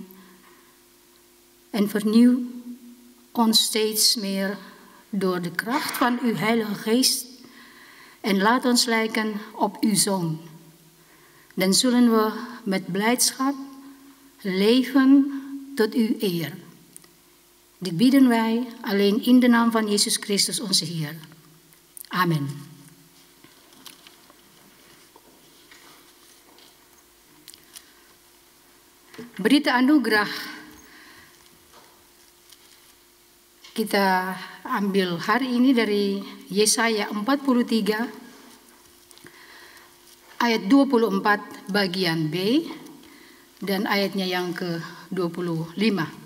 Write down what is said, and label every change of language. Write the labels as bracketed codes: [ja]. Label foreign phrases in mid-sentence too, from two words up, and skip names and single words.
[nl] En vernieuw ons steeds meer door de kracht van uw Heilige Geest. En laat ons lijken op uw Zoon. Dan zullen we met blijdschap leven tot uw eer. Dit bieden wij alleen in de naam van Jezus Christus onze Heer. Amen. [id] Berita anugerah kita ambil hari ini dari Yesaya 43 ayat 24 bagian B dan ayatnya yang ke-25.